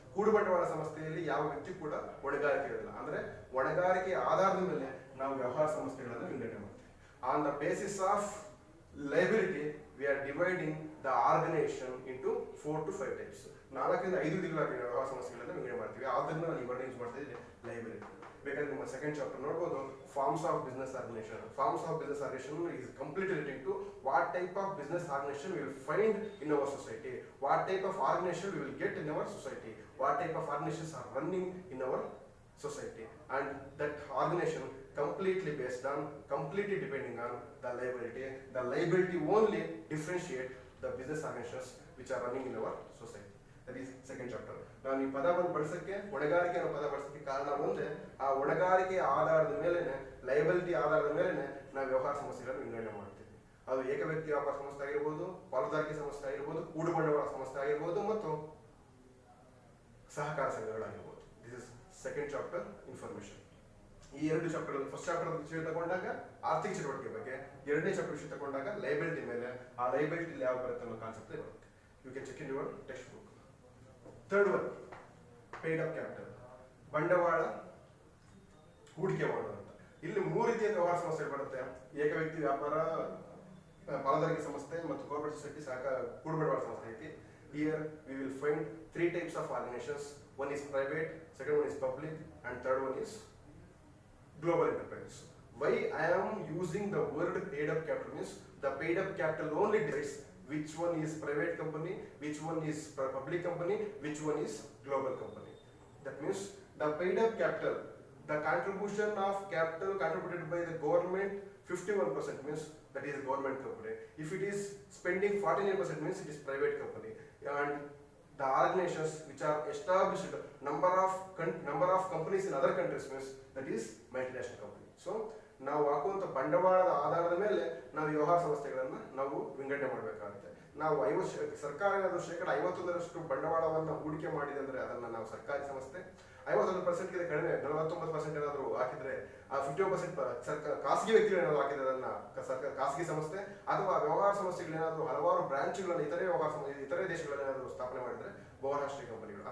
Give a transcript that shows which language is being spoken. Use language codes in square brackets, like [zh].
[kn] ಕೂಡು ಬಂಡವಾಳ ಸಂಸ್ಥೆಯಲ್ಲಿ ಯಾವ ವ್ಯಕ್ತಿ ಕೂಡ ಹೊಣೆಗಾರಿಕೆ ಇರಲಿಲ್ಲ. ಅಂದ್ರೆ ಹೊಣೆಗಾರಿಕೆಯ ಆಧಾರದ ಮೇಲೆ ನಾವು ವ್ಯವಹಾರ ಸಂಸ್ಥೆಗಳನ್ನು ವಿಂಗಡಣೆ ಮಾಡ್ತೀವಿ. [en] On the basis of liability we are dividing the organisation into 4 to 5 types. [kn] 4 ರಿಂದ 5 ವಿಧಗಳಾಗಿ ವ್ಯವಹಾರ ಸಂಸ್ಥೆಗಳನ್ನು ವಿಂಗಡಣೆ ಮಾಡ್ತೀವಿ. ಆದ್ರಿಂದ ನಾನು ಈ ವರ್ಡ್ ಯೂಸ್ ಮಾಡ್ತಾ ಇದ್ದೀನಿ, ಲೈಬಿಲಿಟಿ. ಬೇಕಾದ್ರೆ ನಿಮ್ಮ ಸೆಕೆಂಡ್ ಚಾಪ್ಟರ್ ನೋಡ್ಬೋದು, [en] Forms of business organization. Forms of business organization is completely related to what type of business organization we will find in our society, what type of organization we will get in our society, what type of organizations are running in our society, and that organization completely based on, completely depending on the liability. The liability only differentiate the business organizations which are running in our society. That is second chapter. [kn] ನಾನು ಈ ಪದವನ್ನು ಬಳಸಕ್ಕೆ, ಹೊಣೆಗಾರಿಕೆ ಅನ್ನೋ ಪದ ಬಳಸಕ್ಕೆ ಕಾರಣ ಒಂದೇ, ಆ ಹೊಣೆಗಾರಿಕೆಯ ಆಧಾರದ ಮೇಲೆನೆ, ಲೈಬಿಲಿಟಿ ಆಧಾರದ ಮೇಲೆನೆ ನಾವು ವ್ಯವಹಾರ ಸಮಸ್ಯೆಗಳನ್ನು ವಿಂಗಡಣೆ ಮಾಡ್ತೀವಿ. ಅದು ಏಕ ವ್ಯಕ್ತಿ ವ್ಯಾಪಾರ ಸಂಸ್ಥೆ ಆಗಿರ್ಬೋದು, ಪಾಲುದಾರಿಕೆ ಸಂಸ್ಥೆ ಆಗಿರ್ಬೋದು, ಕೂಡು ಬಂಡವಾಳ ಸಂಸ್ಥೆ ಆಗಿರ್ಬೋದು ಮತ್ತು ಸಹಕಾರ ಸಂಘಗಳಾಗಿರ್ಬೋದು. [en] This is second chapter information. [kn] ಈ 2 ಚಾಪ್ಟರ್, ಫಸ್ಟ್ ಚಾಪ್ಟರ್ ವಿಷಯ ತಗೊಂಡಾಗ ಆರ್ಥಿಕ ಚಟುವಟಿಕೆ ಬಗ್ಗೆ, 2ನೇ ಚಾಪ್ಟರ್ ವಿಷಯ ತಗೊಂಡಾಗ ಲೈಬಿಲಿಟಿ ಮೇಲೆ, ಆ ಲೈಬಿಲಿಟಿ ಯಾವ ಬರುತ್ತೆ ಅನ್ನೋ ಕಾನ್ಸೆಪ್ಟ್ ಬರುತ್ತೆ. [en] You can check in your text book. Third one, paid up capital, [kn] ಬಂಡವಾಳ ಹೂಡಿಕೆ ಮಾಡೋದು ಅಂತ. ಇಲ್ಲಿ 3 ರೀತಿಯ ವ್ಯವಹಾರ ಸಂಸ್ಥೆಗಳು ಬರುತ್ತೆ. ಏಕ ವ್ಯಕ್ತಿ ವ್ಯಾಪಾರ, ಪಾಲುದಾರಿಕೆ ಸಂಸ್ಥೆ ಮತ್ತು ಕೋಆಪರೇಟಿವ್ ಸೊಸೈಟಿ, ಸಹಕಾರ, ಕೂಡು ಬಂಡವಾಳ ಸಂಸ್ಥೆ ಐತಿ. [en] Here we will find 3 types of organizations. One is private, second one is public, and third one is global enterprise. Why I am using the word paid up capital means the paid up capital only decides which one is private company, which one is public company, which one is global company. That means the paid up capital, the contribution of capital contributed by the government 51% means that is government company. If it is spending 49% means it is private company. And the organizations which are established, number of companies in other countries means that is multinational company. [kn] So ನಾವು ಹಾಕುವಂಥ ಬಂಡವಾಳದ ಆಧಾರದ ಮೇಲೆ ನಾವು ವ್ಯವಹಾರ ಸಂಸ್ಥೆಗಳನ್ನು ನಾವು ವಿಂಗಡಣೆ ಮಾಡಬೇಕಾಗುತ್ತೆ. ನಾವು ಸರ್ಕಾರ ಏನಾದರೂ 51% ಬಂಡವಾಳವನ್ನು ಹೂಡಿಕೆ ಮಾಡಿದೆ ಅಂದರೆ ಅದನ್ನು ನಾವು ಸರ್ಕಾರಿ ಸಂಸ್ಥೆ, 51% ಕಡಿಮೆ 49% ಏನಾದರೂ ಹಾಕಿದ್ರೆ, ಆ 51% ಖಾಸಗಿ ವ್ಯಕ್ತಿಗಳು ಏನಾದರೂ ಹಾಕಿದ್ರೆ ಅದನ್ನು ಖಾಸಗಿ ಸಂಸ್ಥೆ, ಅಥವಾ ವ್ಯವಹಾರ ಸಂಸ್ಥೆಗಳೇನಾದರೂ ಹಲವಾರು ಬ್ರಾಂಚ್ಗಳನ್ನು ಇತರೆ ದೇಶಗಳಲ್ಲಿ ಏನಾದರೂ ಸ್ಥಾಪನೆ ಮಾಡಿದ್ರೆ ಬಹುರಾಷ್ಟ್ರೀಯ ಕಂಪನಿಗಳು.